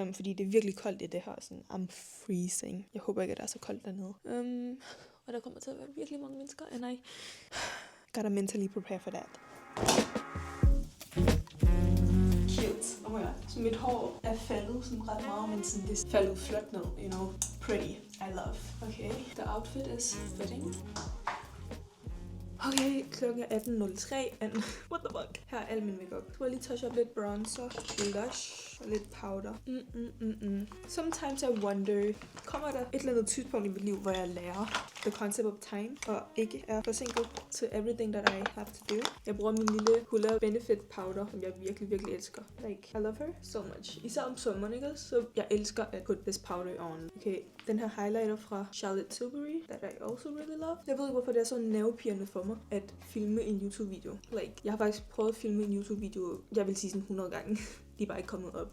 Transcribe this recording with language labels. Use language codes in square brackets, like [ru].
[da] Fordi det er virkelig koldt i det her. Sådan, [en] I'm freezing. [da] Jeg håber ikke, at det er så koldt dernede. og der kommer til at være virkelig mange mennesker, [en] and I gotta mentally prepare for that. Cute. Oh my god. [da] Så mit hår er faldet sådan ret meget, men sådan det er faldet flot ned, [en] you know. Pretty. I love. Okay, the outfit is fitting. [da] Okay, klokken er 18.03, [en] and what the fuck? [da] Her er al min makeup. Så jeg lige touch op lidt bronzer, blush og lidt powder. [en] Sometimes I wonder, [da] kommer der et eller andet tidspunkt i mit liv, hvor jeg lærer [en] the concept of time, [da] og ikke er forsinket [en] to everything that I have to do. [da] Jeg bruger min lille Hoola Benefit powder, som jeg virkelig elsker. [en] Like, I love her so much. [da] Især om sommeren, ikke? Så jeg elsker at [en] put this powder on. Okay, [da] den her highlighter fra [en] Charlotte Tilbury, that I also really love. [da] Jeg ved ikke, hvorfor det er så nervepirrende for mig at filme en YouTube-video. Like, jeg har faktisk prøvet at filme en YouTube-video, jeg vil sige sådan 100 gange. De er bare ikke kommet op.